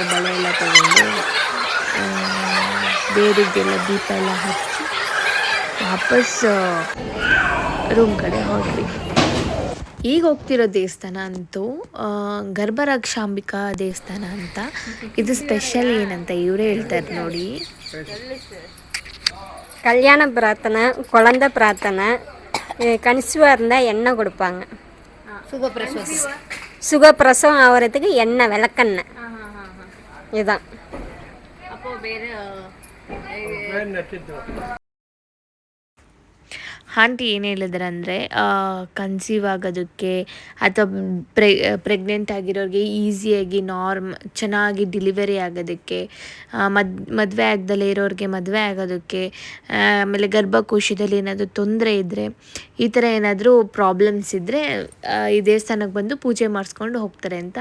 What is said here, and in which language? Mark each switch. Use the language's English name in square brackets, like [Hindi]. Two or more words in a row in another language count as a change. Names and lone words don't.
[Kannada] ಬಳೆ ಎಲ್ಲ ತೊಗೊಂಡು ದೇವರಿಗೆಲ್ಲ ದೀಪ ಎಲ್ಲ ಹಚ್ಚಿ ವಾಪಸ್ ರೂಮ್ ಕಡೆ ಹೊರಟ್ವಿ. ಈಗ ಹೋಗ್ತಿರೋ ದೇವಸ್ಥಾನ ಅಂತೂ ಗರ್ಭರಕ್ಷಾಂಬಿಕಾ ದೇವಸ್ಥಾನ ಅಂತ. ಇದು ಸ್ಪೆಷಲ್ ಏನಂತ ಇವರೇ ಹೇಳ್ತಾರೆ ನೋಡಿ. [Tamil] கல்யாண பிரார்த்தனை, குழந்தை பிரார்த்தனை, கன்சீவாக இருந்தால் எண்ணெய் கொடுப்பாங்க. சுகப்பிரசவம் ஆகிறதுக்கு எண்ணெய் விளக்கெண்ணெய் இதுதான். அப்போ ಬೇರೆ [Kannada] ಆಂಟಿ ಏನು ಹೇಳಿದ್ರು ಅಂದರೆ ಕನ್ಸೀವ್ ಆಗೋದಕ್ಕೆ ಅಥವಾ ಪ್ರೆಗ್ನೆಂಟ್ ಆಗಿರೋರಿಗೆ ಈಸಿಯಾಗಿ ಚೆನ್ನಾಗಿ ಡಿಲಿವರಿ ಆಗೋದಕ್ಕೆ, ಮದುವೆ ಆಗದಲ್ಲೇ ಇರೋರಿಗೆ ಮದುವೆ ಆಗೋದಕ್ಕೆ, ಆಮೇಲೆ ಗರ್ಭಕೋಶದಲ್ಲಿ ಏನಾದರೂ ತೊಂದರೆ ಇದ್ದರೆ, ಈ ಥರ ಏನಾದರೂ ಪ್ರಾಬ್ಲಮ್ಸ್ ಇದ್ದರೆ ಈ ದೇವಸ್ಥಾನಕ್ಕೆ ಬಂದು ಪೂಜೆ ಮಾಡಿಸ್ಕೊಂಡು ಹೋಗ್ತಾರೆ ಅಂತ.